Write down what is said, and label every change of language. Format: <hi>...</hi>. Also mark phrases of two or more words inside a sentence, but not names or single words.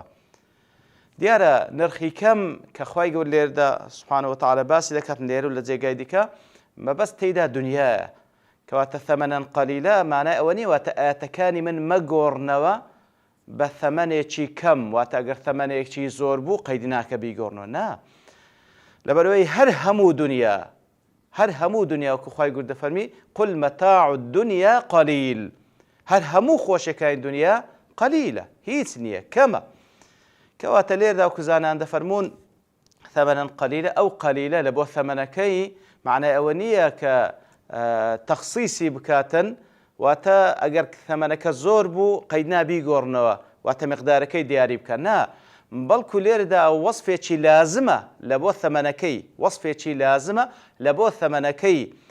<ckb>دیارە نرخی کەم کە خوای گەورە لێرەدا سبحانه وتعالى باسی دەکات لێرە و لە جێگای دیکە مەبەست تێیدا دنیایە کەواتە</ckb> <ar>ثەمەنەن قەلیلا</ar> <ckb>مانای ئەوە نیە واتە ئاەتەکانی من مەگۆڕنەوە بە ثەمەنێکی کەم واتە ئەگەر ثەمەنێکی زۆر بوو قەیدی ناکە بیگۆڕنەوە نا لەبەرەوەی هەر هەموو دنیا وەکو خوای گەورە دەفەرمی</ckb> <ar>قل متاع الدنيا قليل</ar> <ckb>هەر هەموو خۆشیەکانی دنیا قەلیلە هیچ نییە کەمە کەواتە لێردا وەکو زانان دەفەرمون ثەمەنەن قەلیلە ئەو قەلیلە لە بۆ ثەمەنەکەی معنای ئەوە نییە کە تەخسیسی بکاتن واتە ئەگەر ثەمەنەکە زۆر بوو قەید نابیگۆڕنەوە واتە مقدارەکەی دیاری بکە نا بەڵکو لێرەدا وەسفێکی لازمە لە بۆ ثەمەنەکەی وەسفێکی لازمە لە بۆ ثەمەنەکەی</ckb>